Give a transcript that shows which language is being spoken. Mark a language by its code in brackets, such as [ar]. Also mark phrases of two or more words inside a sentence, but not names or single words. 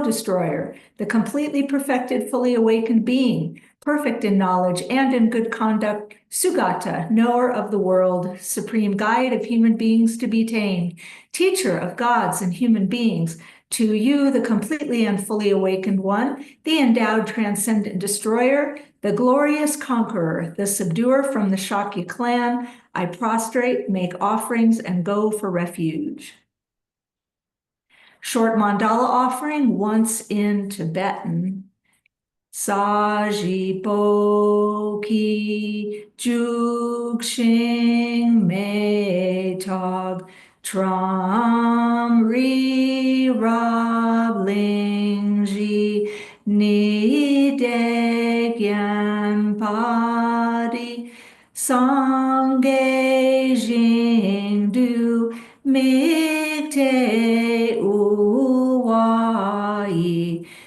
[en] destroyer, the completely perfected, fully awakened being, perfect in knowledge and in good conduct, Sugata, knower of the world, supreme guide of human beings to be tamed, teacher of gods and human beings, to you, the completely and fully awakened one, the endowed transcendent destroyer, the glorious conqueror, the subduer from the Shakya clan, I prostrate, make offerings, and go for refuge. Short mandala offering, once in Tibetan. [bo] ས་གཞི་སྤོས་ཆུས་བྱུགས་ཤིང་མེ་ཏོག་བཀྲམ། རི་རབ་གླིང་བཞི་ཉི་ཟླས་བརྒྱན་པ་འདི། སངས་རྒྱས་ཞིང་དུ་དམིགས་ཏེ་ཕུལ་བ་ཡིས